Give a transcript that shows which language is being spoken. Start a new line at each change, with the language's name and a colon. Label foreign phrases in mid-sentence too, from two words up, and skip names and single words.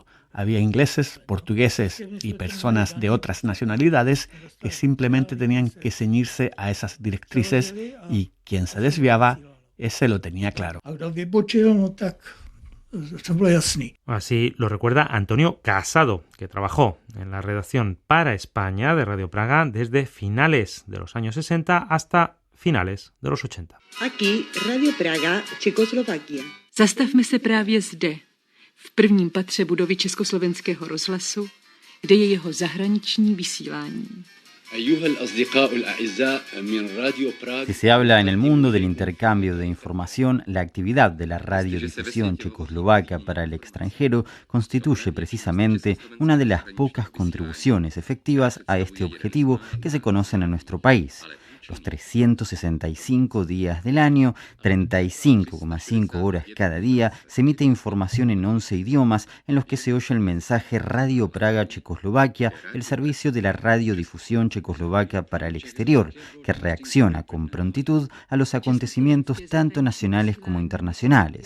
Spanish: Había ingleses, portugueses y personas de otras nacionalidades que simplemente tenían que ceñirse a esas directrices y quien se desviaba, ese lo tenía claro. Así lo recuerda Antonio Casado, que trabajó en la redacción para España de Radio Praga desde finales de los años 60 hasta finales de los 80. Aquí, Radio Praga, Čekoslovakia.
Czech: Zastavme se právě zde, v prvním patře budovy Československého rozhlasu, kde je jeho zahraniční vysílání.
Spanish: Si se habla en el mundo del intercambio de información, la actividad de la radiodifusión checoslovaca para el extranjero constituye precisamente una de las pocas contribuciones efectivas a este objetivo que se conocen en nuestro país. Los 365 días del año, 35,5 horas cada día, se emite información en 11 idiomas en los que se oye el mensaje Radio Praga Checoslovaquia, el servicio de la radiodifusión checoslovaca para el exterior, que reacciona con prontitud a los acontecimientos tanto nacionales como internacionales.